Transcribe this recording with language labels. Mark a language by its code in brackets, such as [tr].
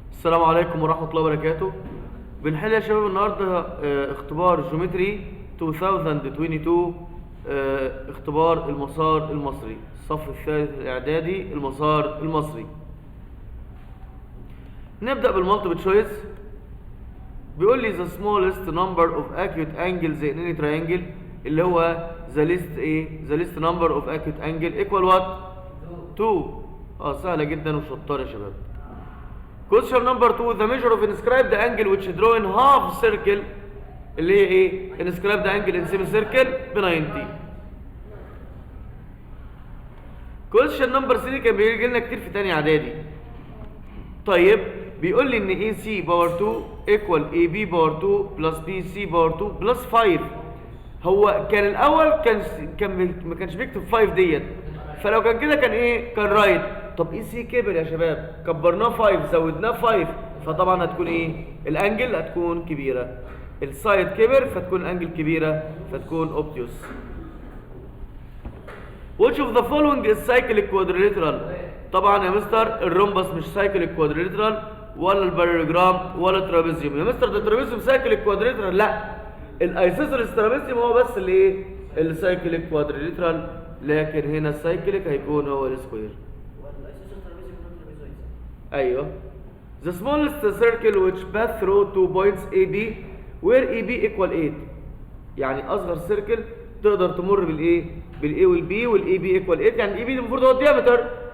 [ar] السلام عليكم ورحمة الله وبركاته. بنحل يا شباب النهاردة اختبار جيومتري 2022 اختبار المسار المصري الصف الثالث الإعدادي المسار المصري. نبدأ بالمالتيبل تشويس. بيقول لي [en] the smallest number of acute angles in any triangle [ar] اللي هو [en] the least number of acute angle equal what؟ 2. [ar] سهلة جدا وشطار يا شباب. [en] Question number 2 the measure of inscribed angle which draw in half circle [ar] اللي هي ايه؟ [en] inscribed angle in semicircle ب 90. Question number 3 [ar] كان بيجي لنا كتير في تاني اعدادي. طيب بيقول لي ان [en] A C power 2 equal A B power 2 plus B C power 2 plus 5. [ar] هو كان الاول كان ما كانش بيكتب 5 ديت، فلو كان كده كان ايه؟ كان رايت. طب اي سي كبر يا شباب، كبرناه 5 زودناه 5، فطبعا هتكون ايه؟ الانجل هتكون كبيره. السايد كبر فتكون الانجل كبيره فتكون اوبتيوس. [en] Which of the following is cyclic quadrilateral؟ [ar] طبعا يا مستر الرومبس مش cyclic quadrilateral ولا الباراليجرام ولا الترابيزيوم. يا مستر ده الترابيزيوم cyclic quadrilateral؟ لا، الايسوسيلس ترابيزيوم هو بس اللي ايه؟ السايكليك كوادريليترال، لكن هنا السايكليك هيكون هو السكوير. ايوه. [en] The smallest circle which pass through 2 points AB where AB equal 8. [ar] يعني اصغر سيركل تقدر تمر بالايه؟ بالاي والبي والاي بي ايكوال 8، يعني الاي بي المفروض هو الديامتر.